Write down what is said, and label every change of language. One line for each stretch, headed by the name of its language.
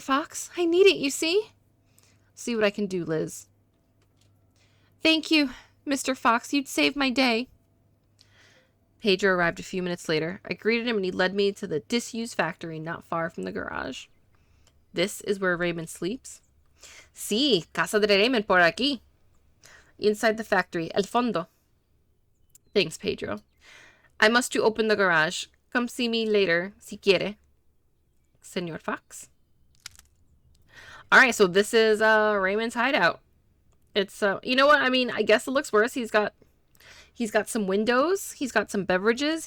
English: Fox. I need it, you see? See what I can do, Liz. Thank you, Mr. Fox. You'd saved my day. Pedro arrived a few minutes later. I greeted him and he led me to the disused factory not far from the garage. This is where Raymond sleeps?
Spanish: Sí, casa de Raymond por aquí.
English: Inside the factory,
Spanish: el fondo.
English: Thanks, Pedro. I must to open the garage. Come see me later,
Spanish: si quiere.
English: Senor Fox. Alright, so this is Raymond's hideout. It's, you know what? I mean, I guess it looks worse. He's got some windows. He's got some beverages.